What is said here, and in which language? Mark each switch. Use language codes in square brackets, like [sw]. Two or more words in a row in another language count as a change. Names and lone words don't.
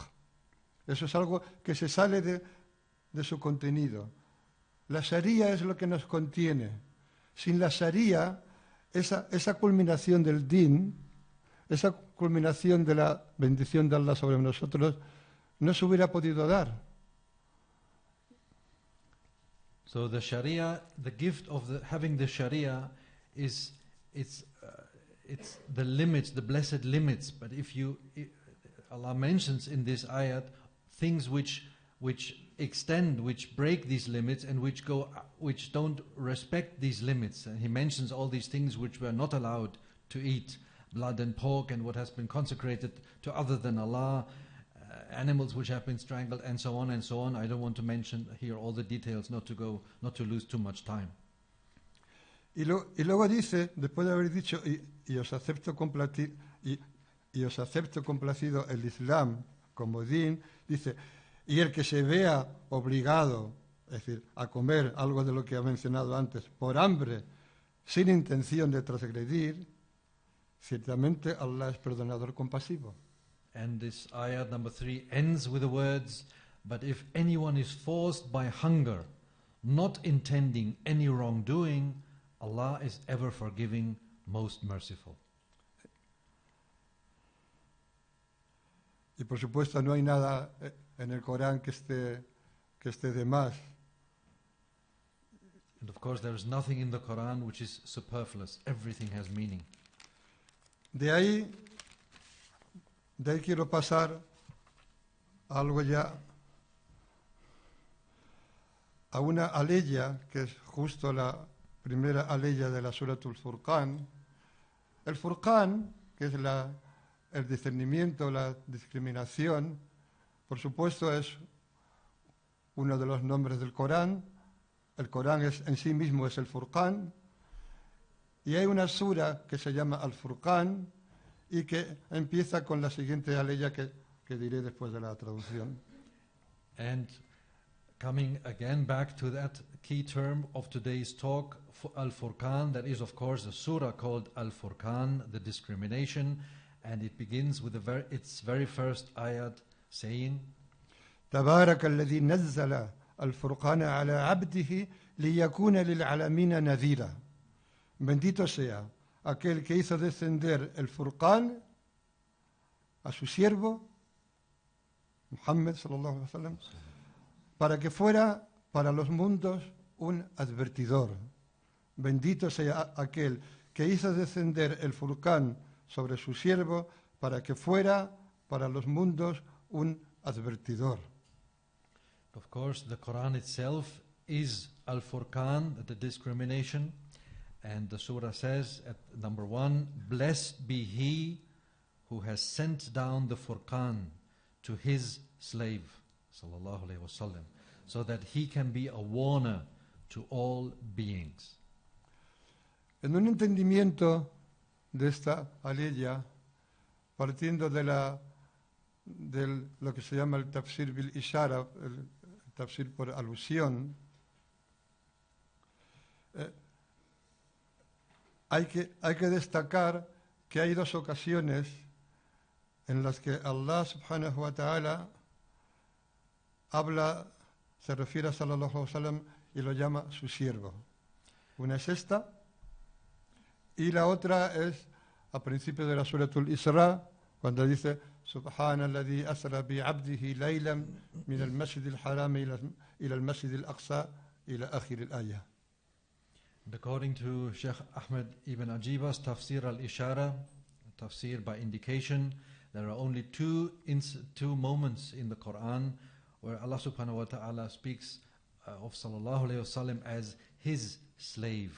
[es] Eso es algo que se sale de su contenido. La sharia es lo que nos contiene. Sin la sharia, esa culminación del din, esa culminación de la bendición de Allah sobre nosotros, no se hubiera podido dar. [en] So the Sharia, the gift of having the Sharia is it's the limits, the blessed limits. But Allah mentions in this ayat things which extend, which break these limits, and which don't respect these limits. And He mentions all these things which were not allowed to eat, blood and pork, and what has been consecrated to other than Allah, animals which have been strangled, and so on and so on. I don't want to mention here all the details, not to lose too much time. [es] Y luego dice, después de haber dicho, y os acepto complacido el Islam como din, dice, y el que se vea obligado, es decir, a comer algo de lo que ha mencionado antes, por hambre, sin intención de transgredir, ciertamente Allah es perdonador compasivo. [en] And this ayat number 3 ends with the words, but if anyone is forced by hunger, not intending any wrongdoing, Allah is ever forgiving, most merciful. [es] Y por supuesto no hay nada en el Corán que esté de más. [en] And of course there is nothing in the Quran which is superfluous. Everything has meaning. [es] De ahí quiero pasar a algo ya, a una aleya, que es justo la primera aleya de la Suratul Furqan. El Furqan, que es el discernimiento, la discriminación, por supuesto es uno de los nombres del Corán. El Corán en sí mismo es el Furqan. Y hay una sura que se llama Al-Furqan y que empieza con la siguiente aleya que diré después de la traducción. [en] And coming again back to that key term of today's talk, Al-Furqan, that is of course a surah called Al-Furqan, the discrimination, and it begins with its very first ayat saying, [ar] تبارك الذي نزل الفرقان على عبده ليكون للعالمين نذيرا. [es] Bendito sea aquel que hizo descender el Furqán a su siervo, [ar] محمد صلى الله عليه وسلم, [es] para que fuera para los mundos un advertidor. Bendito sea aquel que hizo descender el Furqán sobre su siervo para que fuera para los mundos un advertidor. [en] Of course, the Quran itself is Al-Furqan, the discrimination, and the surah says at number 1, blessed be he who has sent down the Furqan to his slave, [ar] صلى الله عليه وسلم, [en] so that he can be a warner to all beings. [es] En un entendimiento de esta aleya, partiendo de lo que se llama el [ar] تفسير بالإشارة, [es] el tafsir por alusión, hay que destacar que hay dos ocasiones en las que [ar] الله سبحانه وتعالى [es] se refiere a [ar] صلى الله عليه وسلم [es] y lo llama su siervo. Una es esta y la otra es al principio de la Suratul Isra, cuando dice [ar] سبحان الذي أسرى بعبده ليلا من المسجد الحرام إلى المسجد الأقصى إلى آخر الآية. [en] And according to Sheikh Ahmed Ibn Ajiba's Tafsir al-Ishara, Tafsir by indication, there are only two moments in the Quran where [ar] الله سبحانه وتعالى [en] speaks of [ar] صلى الله عليه وسلم [en] as his slave.